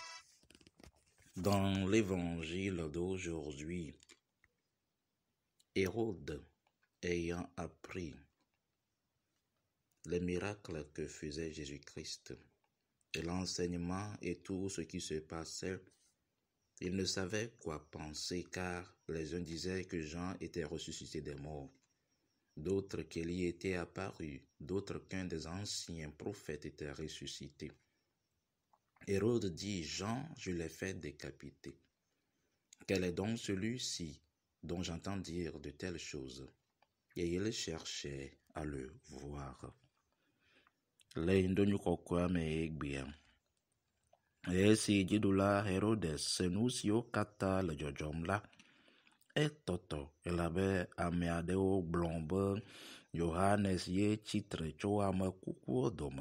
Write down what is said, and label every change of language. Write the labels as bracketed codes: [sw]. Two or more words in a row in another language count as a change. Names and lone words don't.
[fr] Dans l'évangile d'aujourd'hui, Hérode, ayant appris les miracles que faisait Jésus-Christ et l'enseignement et tout ce qui se passait, il ne savait quoi penser, car les uns disaient que Jean était ressuscité des morts, d'autres qu'il y était apparu, d'autres qu'un des anciens prophètes était ressuscité. Hérode dit: Jean, je l'ai fait décapiter. Quel est donc celui-ci dont j'entends dire de telles choses? Et il cherchait à le voir. [ee] Esi dziɖula Herodes se nu siwo katã le dzɔdzɔm la, etɔtɔ elabe ame aɖewo gblɔ be Yohanes ye tsitre tso ame kukuwo dome.